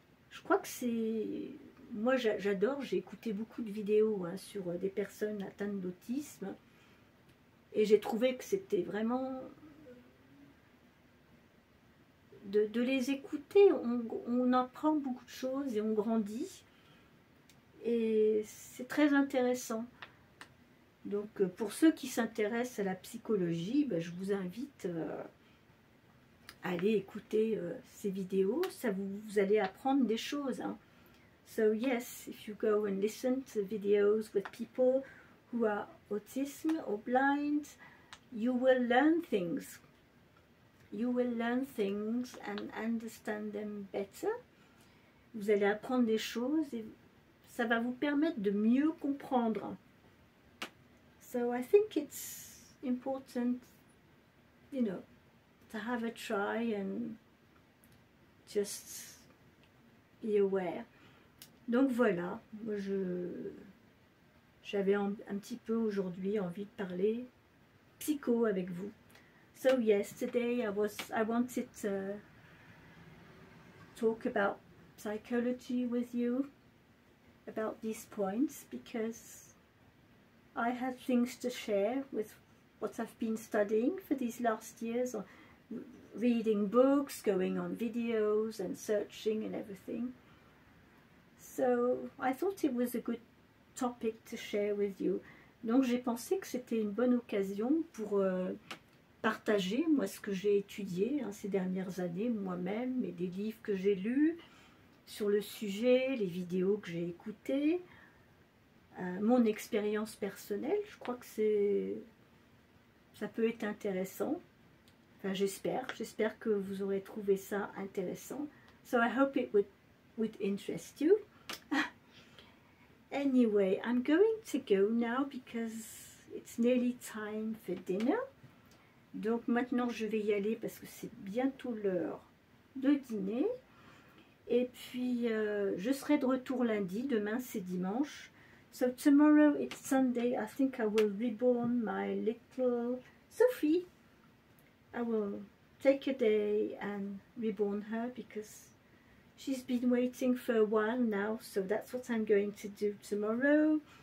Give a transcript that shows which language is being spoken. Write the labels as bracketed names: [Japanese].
[French] Je crois que c'est, moi j'adore, j'ai écouté beaucoup de vidéos hein, sur des personnes atteintes d'autisme et j'ai trouvé que c'était vraiment de les écouter, on apprend beaucoup de choses et on grandit. Et c'est très intéressant. Donc pour ceux qui s'intéressent à la psychologie, ben, je vous invite à aller écouter ces vidéos. Vous allez apprendre des choses. Hein. [English] So yes, if you go and listen to videos with people who are autism or blind, you will learn things. You will learn things and understand them better. [French] Vous allez apprendre des choses et ça va vous permettre de mieux comprendre. [English] So I think it's important, you know, to have a try and just be aware. [French] Donc voilà, moi j'avais un petit peu aujourd'hui envie de parler psycho avec vous. [English] So yes, today I wanted to talk about psychology with you, about these points, because I had things to share with what I've been studying for these last years, or reading books, going on videos and searching and everything. So I thought it was a good topic to share with you. [French] Donc j'ai pensé que c'était une bonne occasion pour partager moi ce que j'ai étudié hein, ces dernières années moi-même, et des livres que j'ai lus sur le sujet, les vidéos que j'ai écoutées, mon expérience personnelle. Je crois que ça peut être intéressant. Enfin, j'espère que vous aurez trouvé ça intéressant. [English] So I hope it would interest you. Anyway, I'm going to go now because it's nearly time for dinner. [French] Donc maintenant je vais y aller parce que c'est bientôt l'heure de dîner. Et puis je serai de retour lundi, demain c'est dimanche. [English] So tomorrow it's Sunday. I think I will reborn my little Sophie. I will take a day and reborn her because she's been waiting for a while now, so that's what I'm going to do tomorrow.